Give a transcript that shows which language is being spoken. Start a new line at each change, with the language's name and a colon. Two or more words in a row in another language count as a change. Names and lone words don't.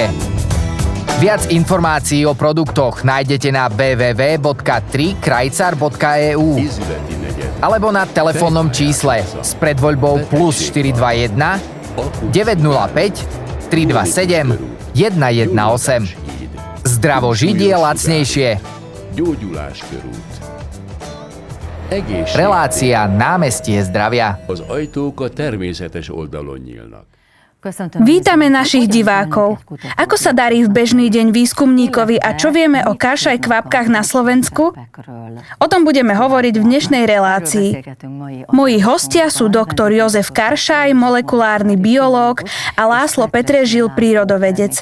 Slovak: Viac informácií o produktoch nájdete na www.3krajcar.eu alebo na telefónnom čísle s predvoľbou plus 421 905 327 118. Zdravo žiť je lacnejšie. Relácia Námestie zdravia.
Hungarian: Az ajtók a természetes oldalon nyílnak.
Slovak: Vítame našich divákov. Ako sa darí v bežný deň výskumníkovi a čo vieme o Karšaj kvapkách na Slovensku? O tom budeme hovoriť v dnešnej relácii. Moji hostia sú doktor Jozef Karšaj, molekulárny biológ a László Petrežil, prírodovedec.